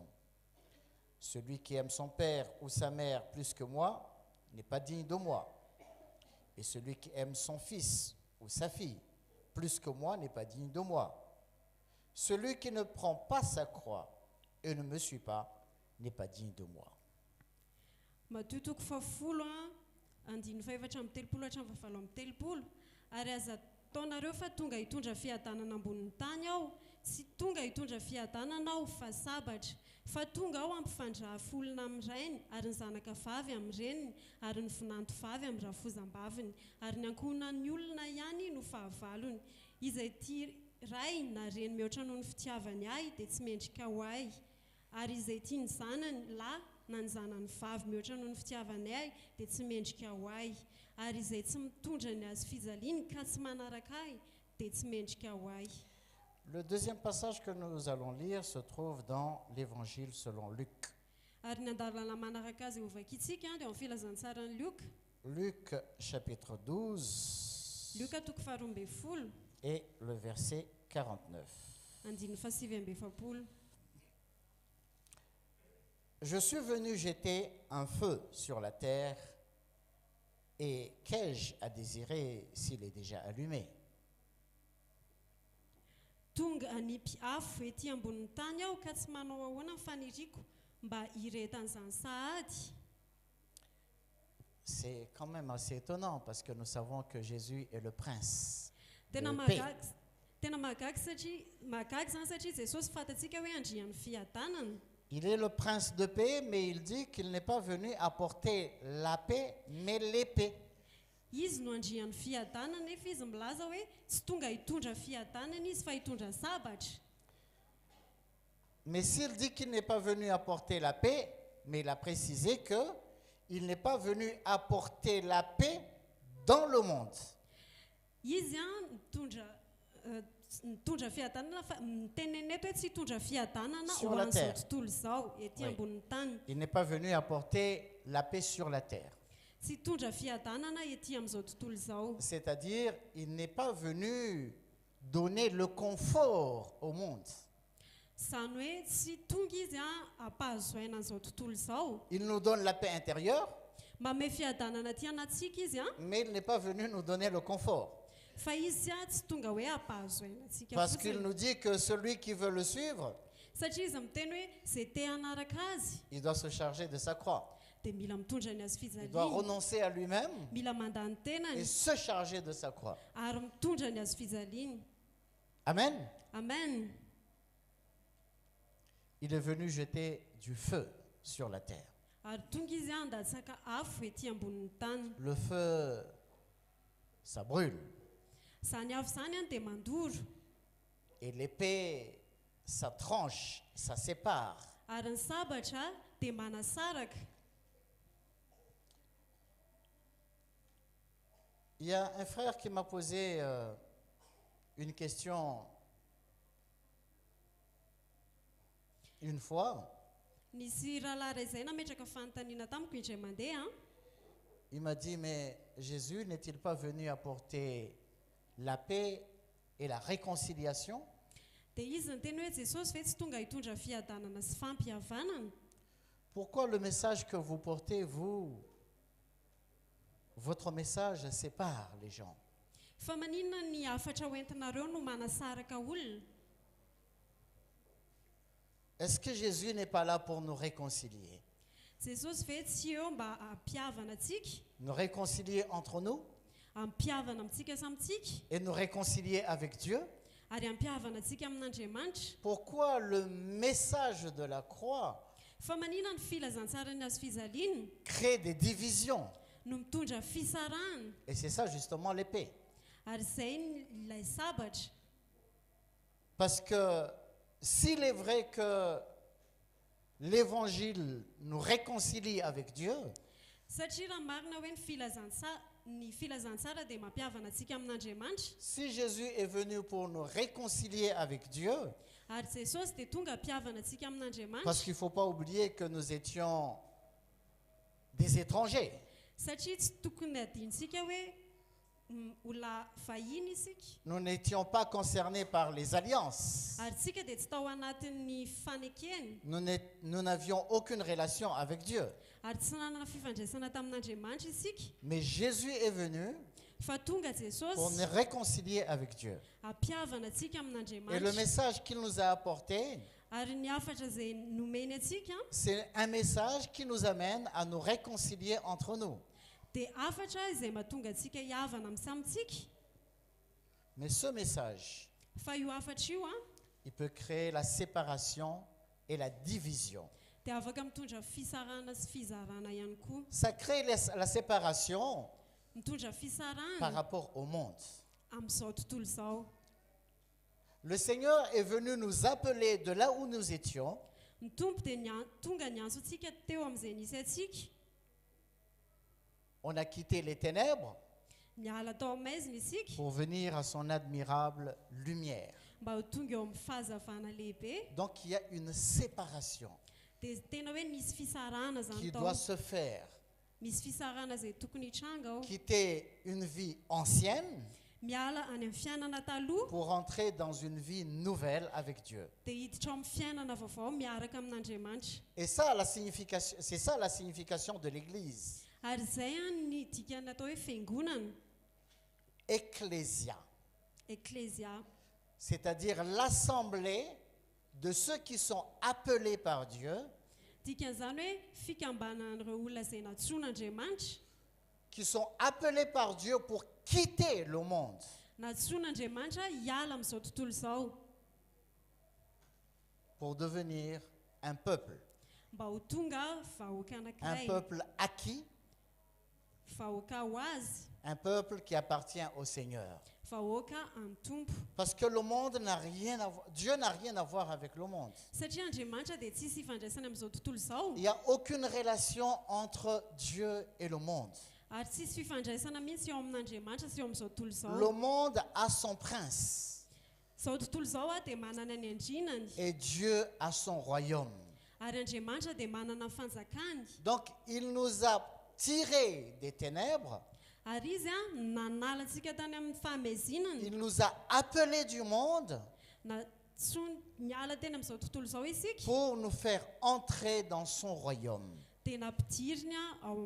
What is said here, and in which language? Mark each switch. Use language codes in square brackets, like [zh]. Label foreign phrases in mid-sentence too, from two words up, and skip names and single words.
[fr] Celui qui aime son père ou sa mère plus que moi n'est pas digne de moi. Et celui qui aime son fils ou sa fille plus que moi n'est pas digne de moi. Celui qui ne prend pas sa croix et ne me suit pas n'est pas digne de moi. [mg] Matthieu toko 10 andininy faefatra amby telopolo hatramin'ny fahavalo amby telopolo. Ary aza ataonareo fa tonga hitondra fiadanana ambonin'ny tany aho, tsy tonga hitondra fiadanana aho fa sabatra, fa tonga aho ampifandraha olona amin'irainy, ary ny zanaka vavy amin'reniny, ary ny vinanto vavy amin'ny rafozam-baviny, ary ny ankohonan'ny olona ihany no fahavalony. Izay tia ray na reny mihoatra noho ny fitiavany ahy dia tsy mendrika ho ahy, ary izay tia ny zanany lahy na ny zanany vavy mihoatra noho ny fitiavany ahy dia tsy mendrika ho ahy, ary izay tsy mitondra ny azo fijaliany ka tsy manaraka ahy dia tsy mendrika ho ahy. [fr] Le deuxième passage que nous allons lire se trouve dans l'Évangile selon Luc. [mg] Ary ny andalana manaraka azy ho vakitsika dia amin'ny filazantsarany Luc. [fr] Luc chapitre 12 [mg] Luka toko 12 [fr] et le verset 49. [mg] andininy 7. [fr] Je suis venu jeter un feu sur la terre, et qu'ai-je à désirer s'il est déjà allumé? [mg] Tonga hanipy afo ety ambonin'ny tany aho ka tsy manao ahoana ny faniriko mba hiretan'izany sahady. [fr] C'est quand même assez étonnant parce que nous savons que Jésus est le prince [mg] Tena [fr] de paix. [mg] Tena mahagaga zany satria Jesosy fantatsika hoe andrian'ny fiadanana. [fr] Il est le prince de paix, mais il dit qu'il n'est pas venu apporter la paix, mais l'épée. [mg] Izy no andrian'ny fiadanana nefa izy milaza hoe tsy tonga hitondra fiadanana izy fa hitondra sabatra. [fr] Mais s'il dit qu'il n'est pas venu apporter la paix, mais il a précisé qu'il n'est pas venu apporter la paix dans le monde. [mg] Izy mitondra fiadanana fa miteneneny eto hoe tsy hitondra fiadanana [fr] Sur [mg] ho [fr] la [mg] an'izao [fr] terre. [mg] tontolo izao ety [fr] Oui. [mg] ambonin'ny tany. [fr] Il n'est pas venu apporter la paix sur la terre. [mg] Tsy hitondra fiadanana ety amin'izao tontolo izao. [fr] C'est-à-dire, il n'est pas venu donner le confort au monde. [mg] Zany hoe tsy tonga izy hampahazoaina an'izao tontolo izao. [fr] Il nous donne la paix intérieure, [mg] Manome fiadanana aty anatsika izy [fr] mais il n'est pas venu nous donner le confort. [mg] fa izy tsy tonga hoe hampahazoaina antsika [fr] Parce qu'il [mg] fotsiny. [fr] nous dit que celui qui veut le suivre, [mg] Satria izy miteny hoe zay te hanaraka azy [fr] il doit se charger de sa croix. [mg] dia mila mitondra ny azy [fr] Il doit [mg] fijaliana, [fr] renoncer à lui-même [mg] mila mandany [fr] et [mg] tenany [fr] se charger de sa croix. [mg] ary mitondra ny azy fijaliana. [fr] Amen. [mg] Amen. [fr] Il est venu jeter du feu sur la terre. [mg] Ary tonga izy handatsaka afo ety ambonin'ny tany. [fr] Le feu, ça brûle. [mg] Zany afo zany dia mandoro [fr] Et l'épée, ça tranche, ça sépare. [mg] ary ny sabatra dia manasaraka. [fr] Il y a un frère qui m'a posé une question une fois. [mg] Nisy rahalahy ray izay nametraka fanontaniana tamiko indray mandeha. [fr] Il m'a dit, mais Jésus n'est-il pas venu apporter la paix et la réconciliation? [mg] Dia izy ny teny hoe Jesosy ve tsy tonga hitondra fiadanana sy fampihavanana? [fr] Pourquoi le message que vous portez, vous, votre message sépare les gens? [mg] Fa maninona ny hafatra hoentinareo no manasaraka olona? [fr] Est-ce que Jésus n'est pas là pour nous réconcilier? [mg] Jesosy ve tsy eo mba hampihavana antsika, [fr] Nous réconcilier entre nous [mg] hampihavana amintsika samitsika [fr] et nous réconcilier avec Dieu? [mg] ary hampihavana antsika amin'Andriamanitra? [fr] Pourquoi le message de la croix [mg] Fa maninona ny filazantsara ny azo fijaliana [fr] crée des divisions? [mg] no mitondra fisarahana? [fr] Et c'est ça justement l'épée. [mg] Ary izay ilay sabatra. [fr] Parce que s'il est vrai que l'évangile nous réconcilie avec Dieu, [mg] Satria raha marina hoe ny filazantsara dia mampihavana antsika amin'Andriamanitra, [fr] si Jésus est venu pour nous réconcilier avec Dieu, [mg] ary Jesosy dia tonga hampihavana antsika [fr] parce [mg] amin'Andriamanitra, [fr] qu'il ne faut pas oublier que nous étions des étrangers. [mg] satria tsy tokony adintsika hoe olona vahiny isika, [fr] Nous n'étions pas concernés par les alliances. [mg] ary tsika dia tsy tao anatin'ny fanekeny, [fr] Nous n'avions aucune relation avec Dieu. [mg] ary tsy nanana fifandraisana tamin'Andriamanitra isika, [fr] Mais Jésus est venu [mg] fa tonga [fr] pour [mg] Jesosy [fr] nous réconcilier avec Dieu. [mg] hampihavana antsika [fr] Et le [mg] amin'Andriamanitra. [fr] message qu'il nous a apporté, [mg] Ary ny hafatra izay nomeny atsika [fr] c'est un message qui nous amène à nous réconcilier entre nous. [mg] dia hafatra izay mahatonga antsika hihavana amin'ny samitsika. [fr] Mais ce message, [mg] Fa io hafatra io [fr] il peut créer la séparation et la division. [mg] dia afaka mitondra fisarahana sy fizarana ihany koa. [fr] Ça crée la séparation [mg] Mitondra [fr] par [mg] fisarahana [fr] rapport au monde. [mg] amin'izao tontolo izao. [fr] Le Seigneur est venu nous appeler de là où nous étions [mg] Ny tompo dia tonga niantso antsika teo amin'izay nisy atsika, [fr] on a quitté les ténèbres [mg] niala tao amaizina isika [fr] pour venir à son admirable lumière. [mg] mba ho tonga eo amin'ny fahazavana lehibe. [fr] Donc il y a une séparation [mg] Dia tena hoe misy fisarahana [fr] qui [mg] zany [fr] doit [mg] tao, [fr] se faire. [mg] misy fisarahana izay tokony hitranga ao, [fr] Quitter une vie ancienne [mg] miala any amin'ny fiainana taloha [fr] pour entrer dans une vie nouvelle avec Dieu. [mg] dia hiditra ao amin'ny fiainana vaovao miaraka amin'Andriamanitra. [fr] Et ça, c'est ça la signification de l'Église. [mg] Ary izay ny dikany atao hoe fiangonana, [fr] Ecclésia, [mg] eklésia, [fr] c'est-à-dire l'assemblée de ceux qui sont appelés par Dieu, [mg] dikan'izany hoe fikambanan'ireo olona izay natsoan'Andriamanitra, [fr] qui sont appelés par Dieu pour quitter le monde [mg] natsoin'andriamanitra hiala amin'izao tontolo izao [fr] pour devenir un peuple [mg] mba ho tonga vahoaka [fr] un [mg] anankiray [fr] peuple acquis, [mg] vahoaka ho azy [fr] un peuple qui appartient au Seigneur. [mg] vahoaka amin'ny tompo [fr] Parce que le monde n'a rien à voir, Dieu n'a rien à voir avec le monde. [mg] satria andriamanitra dia tsisy ifandraisana amin'izao tontolo izao [fr] Il n'y a aucune relation entre Dieu et le monde. [mg] ary tsisy fifandraisana mihitsy eo amin'andriamanitra sy eo amin'izao tontolo [fr] Le [mg] izao [fr] monde a son prince [mg] izao tontolo izao a dia manana ny andrinany [fr] et Dieu a son royaume. [mg] ary andriamanitra dia manana ny fanjakany [fr] Donc il nous a tirés des ténèbres, [mg] ary izy a nanala antsika tany amin'ny fahamezinany [fr] il nous a appelés du monde [mg] niala teny amin'izao tontolo izao isika [fr] pour nous faire entrer dans son royaume, [mg] dia nampidiriny a ao amin'ny